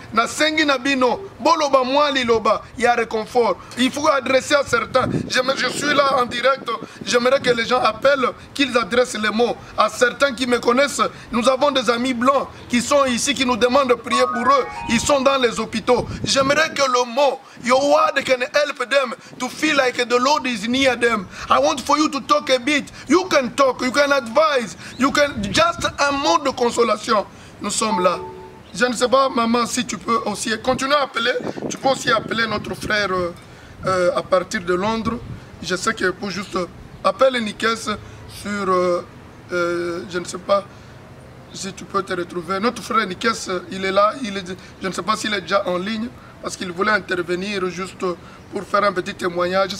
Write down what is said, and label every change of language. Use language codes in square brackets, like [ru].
[ln] Na sengi na bino. Boloba mwali loba. [fr] Il y a réconfort. Il faut adresser à certains. Je suis là en direct. J'aimerais que les gens appellent, qu'ils adressent les mots à certains qui me connaissent. Nous avons des amis blancs qui sont ici, qui nous demandent de prier pour eux. Ils sont dans les hôpitaux. J'aimerais que le mot, [en] your word can help them to feel like the Lord is near them. I want for you to talk a bit. You can talk, you can advise, you can just [fr] un mot de consolation. Nous sommes là. Je ne sais pas, maman, si tu peux aussi continuer à appeler. Tu peux aussi appeler notre frère à partir de Londres. Je sais que pour juste appelle Nikes sur, je ne sais pas si tu peux te retrouver. Notre frère Nikes, il est là. Je ne sais pas s'il est déjà en ligne parce qu'il voulait intervenir juste pour faire un petit témoignage.